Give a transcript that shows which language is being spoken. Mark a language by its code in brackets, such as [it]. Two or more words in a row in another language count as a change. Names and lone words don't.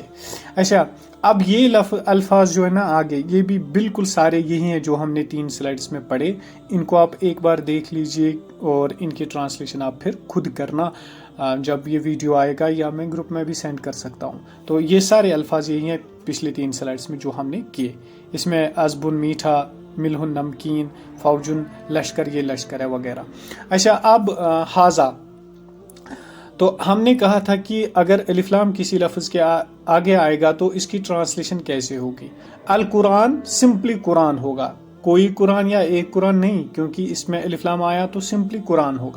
[ur] اچھا، اب یہ الفاظ جو ہے نا آگے، یہ بھی بالکل سارے یہی ہیں جو ہم نے 3 سلائیڈز میں پڑھے۔ ان کو آپ ایک بار دیکھ لیجئے اور ان کی ٹرانسلیشن آپ پھر خود کرنا جب یہ ویڈیو آئے گا، یا میں گروپ میں بھی سینڈ کر سکتا ہوں۔ تو یہ سارے الفاظ یہی ہیں پچھلی 3 سلائیڈز میں جو ہم نے کیے۔ اس میں عذبن میٹھا، ملہ النمکین فوجن لشکر یہ لشکر ہے وغیرہ. اچھا اب ہاذا تو ہم نے کہا تھا کہ اگر الف لام کسی لفظ کے آگے آئے گا تو اس کی ٹرانسلیشن کیسے ہوگی. القرآن سمپلی قرآن ہوگا, کوئی قرآن یا ایک قرآن نہیں, کیونکہ اس میں الف لام آیا تو سمپلی قرآن ہوگا.